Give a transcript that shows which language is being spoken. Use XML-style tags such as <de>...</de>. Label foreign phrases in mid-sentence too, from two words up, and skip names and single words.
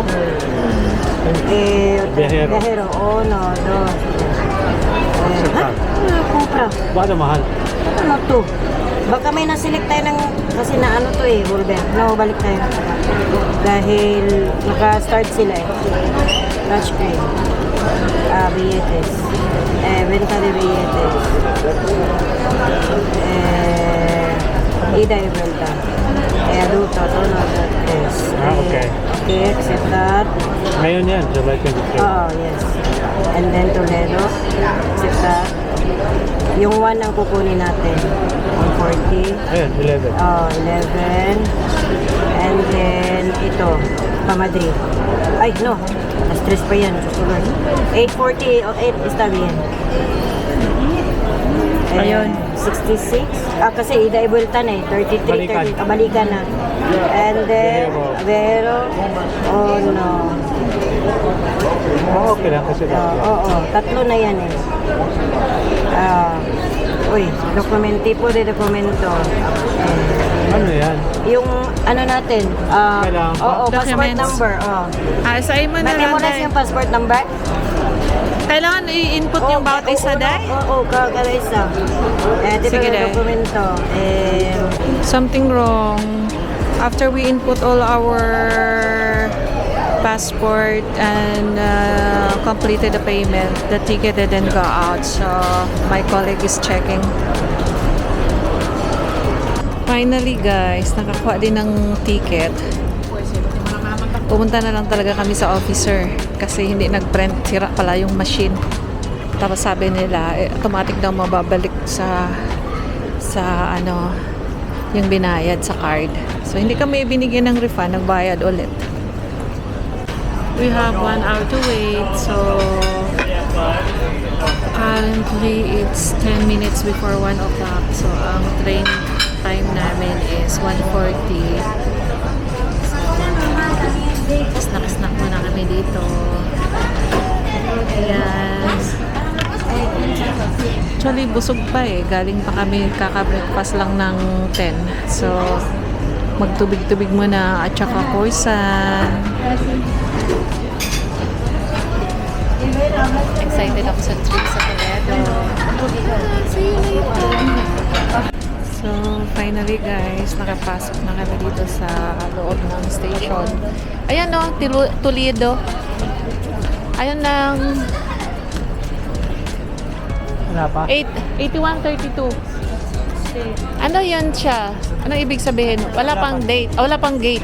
<tl>Biyahero. Biyahero. Oh, no, dos. Ha? Kumpra. Bakit mahal? Ano to? Baka may naselect tayo ng, kasi na ano to eh, Bulber. No, balik tayo. Dahil naka-start sila eh. Touchscreen.</tl> <es>Billetes. Venta de billetes. Ida y vuelta. Adulto, tono, adultes.</es> <en>Okay. Okay, accept that.</en> <tl>Ngayon yan,</tl> <en>July 23. Oh, yes. And then Toledo. Accept that.</en> <tl>Yung 1 ang kukunin natin. 140. Ayun, 11. Oh, 11.</tl> <en>And then</en> <tl>ito, Pamadrid. Ay, no. Stress pa yan. Susunod. 840 o 8</tl> <es>está bien.</es> <tl>Ayun. 66. Kasi</tl> <es>ida y vuelta</es> <tl>na eh. 33, Balikan. 30. Balikan na.</tl> <en>And then,</en> <tl>Vero. Oh, no. Oh, okay lang kasi Oo, tatlo na yan eh. Uy,</tl> <es>tipo de dokumento.</es> <tl>ano yan? Yung ano natin, Kailangan pa? oo, passport Documents. number. Say mo na lang, Na-memorize Day. yung passport number? Kailangan i-input yung bawat isa, Day? Oo, kada isa. Tipo Sige,</tl> <es>de</es> <tl>Day.</tl> <es>dokumento.</es> <en>Something wrong. After we input all our passport and completed the payment, the ticket didn't go out. So my colleague is checking.</en> <tl>Finally, guys, nakakuha din ng ticket. Pumunta na lang talaga kami sa officer kasi hindi nag-print, sira pala yung machine. Tapos sabi nila, automatic daw mababalik sa ano, yung binayad sa card. So hindi kami binigyan ng refund, nagbayad ulit.</tl> <en>We have 1 hour to wait, so currently it's 10 minutes before 1 o'clock.</en> <tl>So ang</tl> <en>train time</en> <tl>namin is 1:40. So snack muna kami dito. Ayan. Actually busog pa eh, galing pa kami, kaka-breakfast lang ng 10. So magtubig-tubig muna at saka croissant. Excited ako sa trip sa Toledo.</tl> <en>See you later.</en> <tl>So, finally guys, nakapasok na kami dito sa loob ng station. Ayan o, Toledo. Ayan lang. Wala pa? 8132. Ano yun siya? Anong ibig sabihin? Wala pang date. Wala pang gate.</tl>